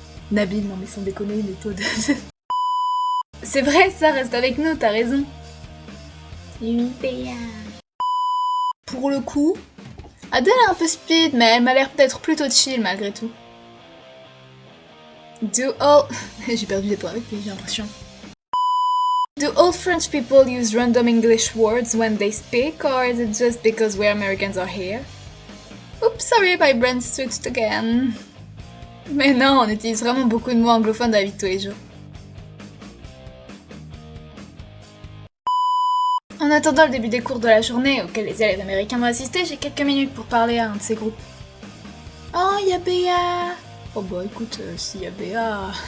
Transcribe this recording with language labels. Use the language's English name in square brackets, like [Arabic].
[French] Nabil, non mais sans déconner, mais toi de... C'est vrai, ça, reste avec nous, t'as raison. Pour le coup, Adèle est un peu speed, mais elle m'a l'air peut-être plutôt chill malgré tout. J'ai perdu des points avec lui, j'ai l'impression. [English] Do all French people use random English words when they speak, or is it just because we Americans are here? Oops, sorry, my brain switched again. [French] Mais non, on utilise vraiment beaucoup de mots anglophones dans la vie de tous les jours. En attendant le début des cours de la journée auxquels les élèves américains vont assister, j'ai quelques minutes pour parler à un de ces groupes. Oh, il y a Béa! Oh bah écoute, s'il y a Béa...